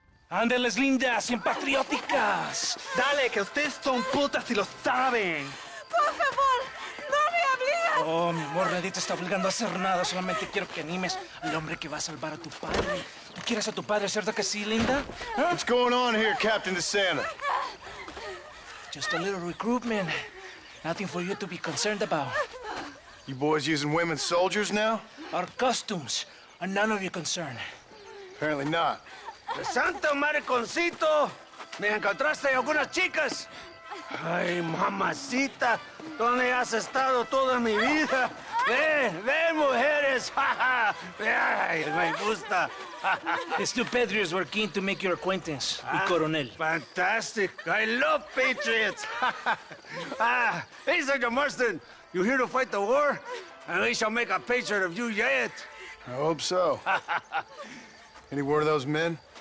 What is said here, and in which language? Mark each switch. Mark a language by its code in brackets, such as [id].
[es] Ándeles, lindas, bien patrióticas. Dale, que ustedes son putas y lo saben. Por favor, no me obligas. Oh, mi amor, nadie te está obligando a hacer nada. Solamente quiero que animes al hombre que va a salvar a tu padre. ¿Tú quieres a tu padre, cierto que sí, linda? ¿Ah? [en] What's going on here, Captain DeSanta? Just a little recruitment. Nothing for you to be concerned about. You boys using women soldiers now? Our costumes are none of your concern. Apparently not. [es] ¡Santo mariconcito! ¿Me encontraste algunas chicas? Ay, mamacita, ¿dónde has estado toda mi vida? Ve, mujeres, ay, me gusta. [en] These two patriots were keen to make your acquaintance, [es] mi coronel. [en] Fantastic, I love patriots. Hey, Sergeant Marston, you here to fight the war? And we shall make a patriot of you yet. I hope so. Any word of those men?